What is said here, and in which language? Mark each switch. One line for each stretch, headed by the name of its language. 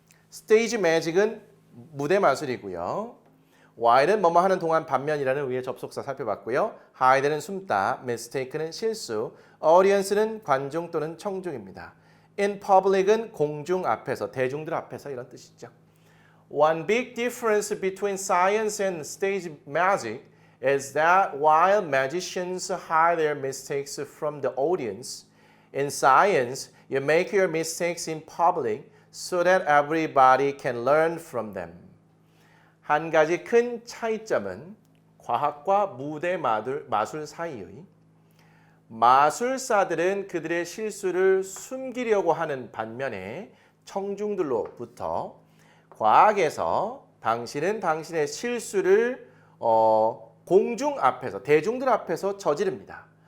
Korean: 스테이지 매직은 무대 마술이고요. while은 뭐뭐 하는 동안 반면이라는 위의 접속사 살펴봤고요. hide는 숨다, mistake는 실수, audience는 관중 또는 청중입니다. in public은 공중 앞에서, 대중들 앞에서 이런 뜻이죠.
English: One big difference between science and stage magic is that while magicians hide their mistakes from the audience, in science, you make your mistakes in public so that everybody can learn from them.
Korean: 한 가지 큰 차이점은 과학과 무대 마술 사이의 마술사들은 그들의 실수를 숨기려고 하는 반면에 청중들로부터 과학에서 당신은 당신의 실수를 공중 앞에서, 대중들 앞에서 저지릅니다.